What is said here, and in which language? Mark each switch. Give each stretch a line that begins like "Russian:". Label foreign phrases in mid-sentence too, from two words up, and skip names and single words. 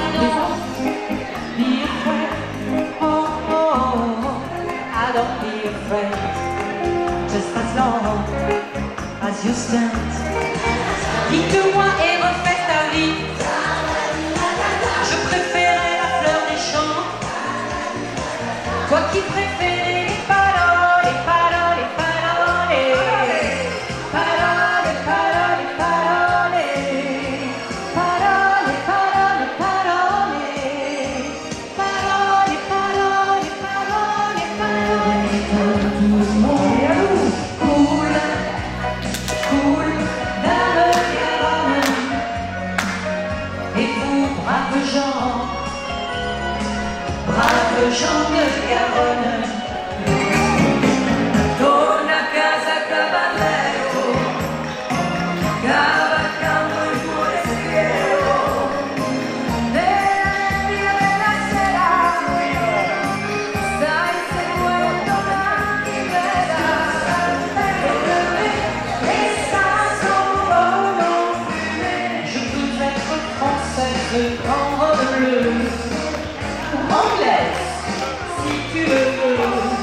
English: Be afraid, oh, oh, oh, I don't be afraid, just as long as you stand.
French: Dites-moi et refais ta vie, je préférais la fleur des champs, toi qui préférais les paroles, les paroles, les paroles, parole, parole, parole, parole, parole, parole, parole, parole, parole, parole. Tout le monde coule, coule dans le Garonne. Et vous, braves gens de Garonne,
Italian: torna a casa cavallero, cavalcando il tuo sentiero, nella nebbia della sera, stai seguendo la chimera,
French: et ça s'envole en fumée. Je veux être française en robe bleue, anglaise, si tu le veux.